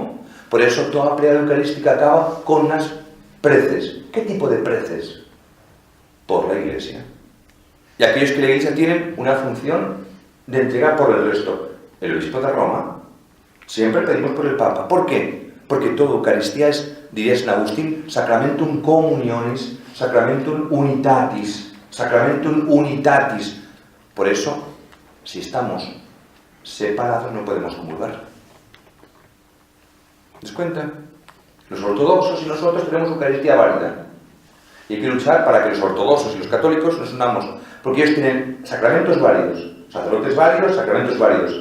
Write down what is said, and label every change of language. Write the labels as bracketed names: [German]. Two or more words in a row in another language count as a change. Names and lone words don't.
[Spanish] Por eso toda plegaria eucarística acaba con unas preces. ¿Qué tipo de preces? Por la Iglesia. Y aquellos que la Iglesia tienen una función de entregar por el resto. El obispo de Roma, siempre pedimos por el Papa. ¿Por qué? Porque toda Eucaristía es, diría San Agustín, [Latin] sacramentum communionis, sacramentum unitatis, sacramentum unitatis. [Spanish] Por eso, si estamos separados no podemos comulgar. ¿Te das cuenta? Los ortodoxos y nosotros tenemos Eucaristía válida. Y hay que luchar para que los ortodoxos y los católicos nos unamos. Porque ellos tienen sacramentos válidos, sacerdotes válidos, sacramentos válidos.